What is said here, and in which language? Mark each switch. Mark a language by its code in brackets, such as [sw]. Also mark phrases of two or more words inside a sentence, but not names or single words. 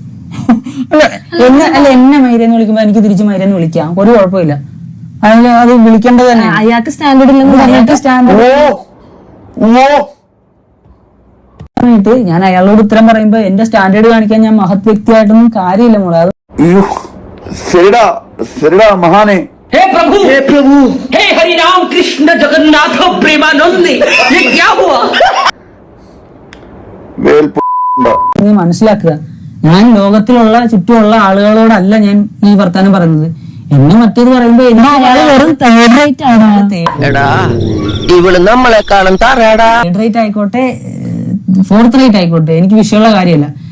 [ml] എന്നെ മൈര എന്ന് വിളിക്കുമ്പോ എനിക്ക് തിരിച്ച് മൈര എന്ന് വിളിക്കാം, ഒരു കുഴപ്പമില്ല. അത് വിളിക്കേണ്ടത് തന്നെ. അയാൾക്ക് സ്റ്റാൻഡേർഡ് ഞാൻ അയാളോട് ഉത്തരം പറയുമ്പോ എന്റെ സ്റ്റാൻഡേർഡ് കാണിക്കാൻ ഞാൻ മഹത് വ്യക്തിയായിട്ടൊന്നും കാര്യമില്ല മോളെ. അത് ശരിടാ മഹാനെ. [hi] हे प्रभु, हे हरि राम कृष्ण जगन्नाथ प्रेमानंद, ये क्या हुआ? [ml] നീ മനസ്സിലാക്കുക, ഞാൻ ലോകത്തിലുള്ള ചുറ്റുമുള്ള ആളുകളോടല്ല ഞാൻ ഈ വർത്താനം പറയുന്നത്. എന്നെ മറ്റേത് പറയുമ്പോ അയാള് വെറും [en] third rate [ml] ആണ്. നമ്മളെക്കാളും [en] third rate [ml] ആയിക്കോട്ടെ, [en] fourth rate [ml] ആയിക്കോട്ടെ, എനിക്ക് വിഷയമുള്ള കാര്യമല്ല.